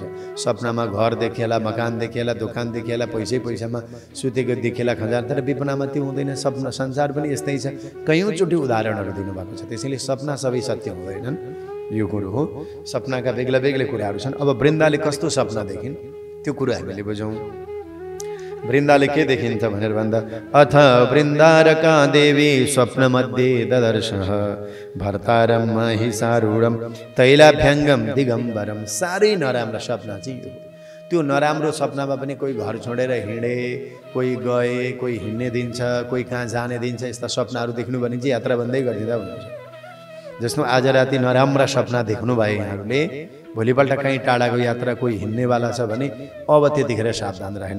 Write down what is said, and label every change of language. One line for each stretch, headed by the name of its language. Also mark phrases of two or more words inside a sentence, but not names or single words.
Nepali: सपनामा घर देखेला, मकान देखेला, दोकान देखेला, पैसामा सुतेको देखेला खजान, तर विपनामा त्यो हुँदैन। सपना संसार पनि यस्तै छ, कयौँचोटि उदाहरणहरू दिनुभएको छ। त्यसैले सपना सबै सत्य हुँदैनन्, यो कुरो हो। सपनाका बेग्ला बेग्लै कुराहरू छन्। अब वृन्दाले कस्तो सपना देखिन् त्यो कुरो हामीले बुझौँ। वृन्दाले के देखिन्छ भनेर भन्दा,
Sanskrit: अथ वृन्दारका देवी स्वप्नमध्ये ददर्शः भर्तारं महिषारूढं तैलाभ्यङ्गं दिगम्बरम।
Nepali: साह्रै नराम्रो सपना चाहिँ यो। त्यो नराम्रो सपनामा पनि कोही घर छोडेर हिँडे, कोही गए, कोही हिँड्ने दिन्छ, कोही कहाँ जाने दिन्छ, यस्ता सपनाहरू देख्नु भने चाहिँ यात्रा बन्दै गरिदिँदा हुन्छ। जस्तो आज राति नराम्रा सपना देख्नुभयो यहाँहरूले, भोलिपल्ट कहीँ टाढाको यात्रा कोही हिँड्नेवाला छ भने अब त्यतिखेर सावधान राख्ने।